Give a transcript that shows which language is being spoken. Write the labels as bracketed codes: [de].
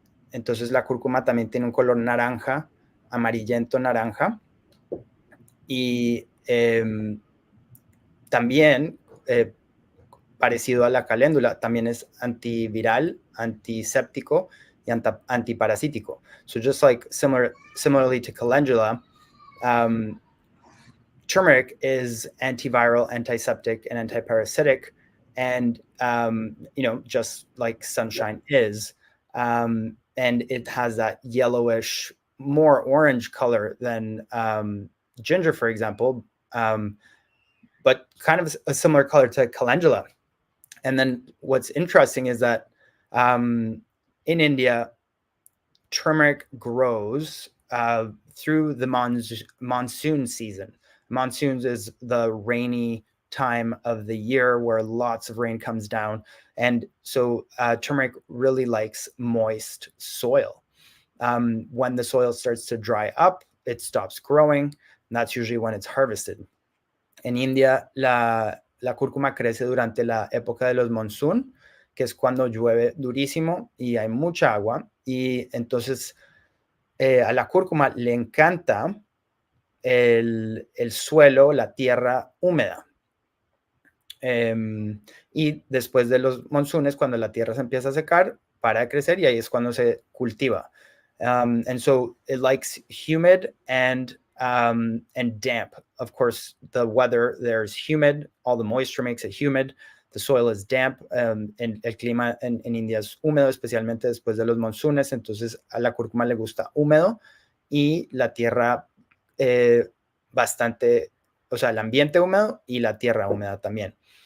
[es] Entonces la cúrcuma también tiene un color naranja, amarillento naranja, y también parecido a la caléndula, también es antiviral, antiséptico y antiparasítico. [en] So just like similarly to calendula, turmeric is antiviral, antiseptic, and antiparasitic, and just like sunshine is, and it has that yellowish, more orange color than ginger, for example, but kind of a similar color to calendula. And then what's interesting is that in India, turmeric grows through the monsoon season. Monsoons is the rainy time of the year where lots of rain comes down. And so turmeric really likes moist soil. When the soil starts to dry up, it stops growing, and that's usually when it's harvested. [es] En India, la cúrcuma crece durante la época de los monzón, que es cuando llueve durísimo y hay mucha agua, y entonces a la cúrcuma le encanta el suelo, la tierra húmeda. Y después de los monzones, cuando la tierra se empieza a secar, para de crecer, y ahí es cuando se cultiva. [en] And so it likes humid and damp. Of course, the weather there is humid. All the moisture makes it humid. The soil is damp. [es] El clima en India es húmedo, especialmente después de los monzones. Entonces a la cúrcuma le gusta húmedo y la tierra bastante, o sea, el ambiente húmedo y la tierra húmeda también.